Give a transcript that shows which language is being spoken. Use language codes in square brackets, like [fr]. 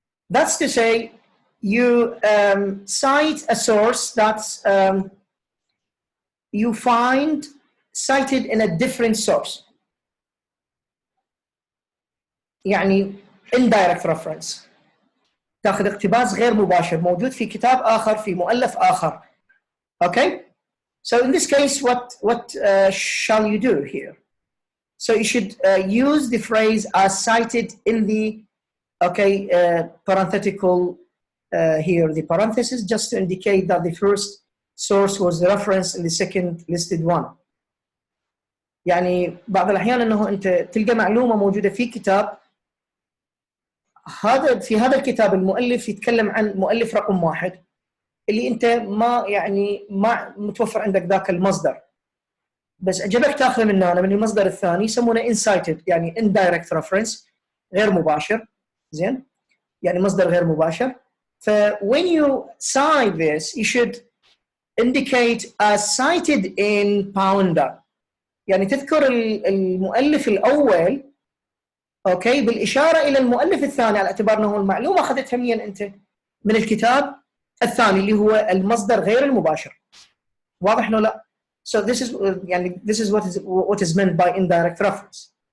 [en] That's to say, you cite a source that's you find cited in a different source. يعني indirect reference. [ar] تاخذ اقتباس غير مباشر موجود في كتاب آخر في مؤلف آخر. [en] Okay? So in this case, what shall you do here? So you should use the phrase as cited in the, okay, parenthetical here, the parenthesis, just to indicate that the first source was referenced in the second listed one. [ar] يعني بعض الأحيان أنه أنت تلقى معلومة موجودة في كتاب، في هذا الكتاب المؤلف يتكلم عن مؤلف رقم 1 اللي أنت ما متوفر عندك ذاك المصدر، بس عجبك تاخذه من هنا من المصدر الثاني، يسمونه incited، يعني indirect reference، غير مباشر، زين؟ يعني مصدر غير مباشر. [en] ف when you cite this, you should indicate as cited in pounder. [ar] يعني تذكر المؤلف الأول، أوكي، بالإشارة إلى المؤلف الثاني، على اعتبار أنه المعلومة أخذتها منين أنت؟ من الكتاب الثاني اللي هو المصدر غير المباشر. واضح ولا لا؟ [en] So this is يعني this is what is meant by indirect reference.